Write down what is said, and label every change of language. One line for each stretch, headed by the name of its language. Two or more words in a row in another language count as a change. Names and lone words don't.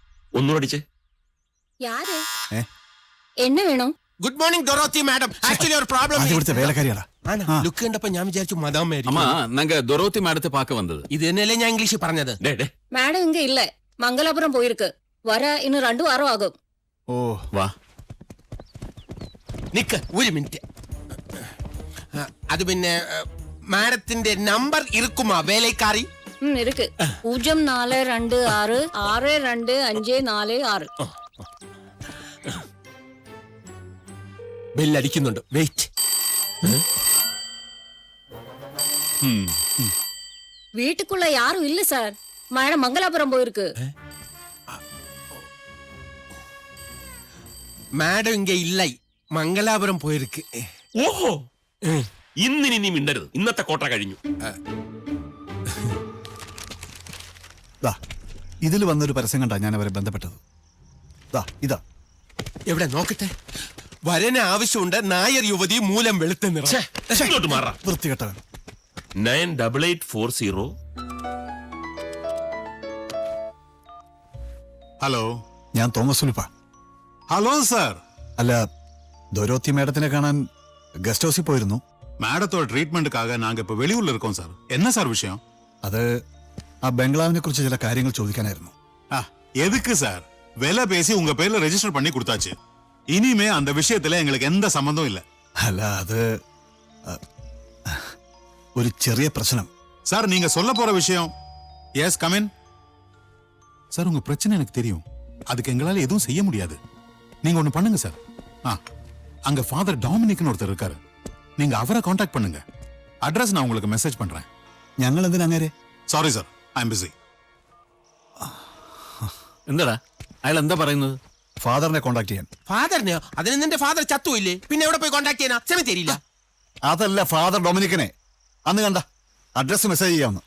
Malayalam: ഒന്നും അടിച്ചേ.
Tamil: யாரு என்ன வேணும்?
English: good morning
Malayalam: ഡൊറോത്തി മാഡം. ആക്ച്വലി ഒരു പ്രോബ്ലം. ഇവിടുത്തെ വേലക്കാരിയാടാ. ലുക്ക് കണ്ടപ്പോ ഞാൻ വിചാരിച്ചു മദാം മേരി.
Tamil: அம்மா நாங்க டொரோத்தி மேடத்தை பாக்க வந்தது.
Malayalam: ഇത് തന്നെയല്ലേ ഞാൻ ഇംഗ്ലീഷിൽ പറഞ്ഞത്.
Tamil: மேடம் இங்க இல்ல, மங்களாபுரம் போயிருக்கு. வர இன்னும் 2 வாரம் ஆகும்.
Malayalam: ഓ വാ. നിക്ക് ഒരു മിനിറ്റ്. അത് പിന്നെ മാഡത്തിന്റെ നമ്പർ ഇരിക്കുമാ വേലക്കാരി?
Tamil: இருக்கு. 0426625546.
Malayalam: ബെല്ലടിക്കുന്നുണ്ട്. വെയിറ്റ്.
Tamil: வீட்டுக்குள்ள யாரும் இல்ல சார். மேடம் மங்களாபுரம் போயிருக்கு. மேடம் இங்க இல்ல, மங்களாபுரம் போயிருக்கு.
Malayalam: ഓഹോ, ഇന്നിനി നീ മിണ്ടരുത്. ഇന്നത്തെ കോട്ട കഴിഞ്ഞു. ഇതിൽ വന്നൊരു പരസ്യം കണ്ടാ ഞാൻ അവരെ ബന്ധപ്പെട്ടത്. ഇതാ എവിടെ നോക്കട്ടെ. വരന് ആവശ്യമുണ്ട്. നായർ യുവതി മൂലം വെളുത്ത നിറം. വൃത്തികെട്ടവൻ. 988440. ഹലോ, ഞാൻ തോമസ് ഉലിപ്പ. ഹലോ സാർ. അല്ല, ദൊരോത്തി മേഡത്തിനെ കാണാൻ ഗസ്റ്റ് ഹൗസിൽ പോയിരുന്നു.
Tamil: மேடத்தோட ட்ரீட்மெண்ட்டுக்காக நாங்க இப்ப வெளியூர்ல இருக்கோம் சார். என்ன சார் விஷயம்?
Malayalam: അത് ആ ബംഗ്ലാവിനെ കുറിച്ച് ചില കാര്യങ്ങൾ ചോദിക്കാനായിരുന്നു.
Tamil: எதுக்கு சார்? விலை பேசி உங்க பேர்ல ரெஜிஸ்டர் பண்ணி கொடுத்தாச்சு. இனிமே அந்த விஷயத்துல எங்களுக்கு எந்த சம்பந்தம் இல்ல.
Malayalam: അല്ല, അത് ഒരു ചെറിയ പ്രശ്നം.
Tamil: சார், நீங்க சொல்ல போற விஷயம்.
English: yes, come in.
Tamil: சார், உங்க பிரச்சனை எனக்கு தெரியும். அதுக்கு எங்களால எதுவும் செய்ய முடியாது. நீங்க ஒண்ணு பண்ணுங்க சார். அங்க ஃபாதர் டாமினிக்னு ஒருத்தர் இருக்காரு. நீங்க அவரை காண்டாக்ட் பண்ணுங்க. அட்ரஸ் நான் உங்களுக்கு மெசேஜ் பண்றேன்.
Malayalam: ഞങ്ങൾ എന്തിനാ അങ്ങനെ? സോറി സാർ,
English: I'm busy.
Malayalam: എന്താടാ അയാൾ എന്താ പറയുന്നത്? ഫാദറിനെ കോണ്ടാക്ട് ചെയ്യാൻ. ഫാദറിനെയോ? അതിന് നിന്റെ ഫാദർ ചത്തുമില്ലേ? പിന്നെ എവിടെ പോയി കോണ്ടാക്ട് ചെയ്യാനാ? സെമിത്തേരിയില്ല. അതല്ല, ഫാദർ ഡൊമിനിക്കിനെ അന്ന് കണ്ട അഡ്രസ് മെസ്സേജ് ചെയ്യാവുന്ന.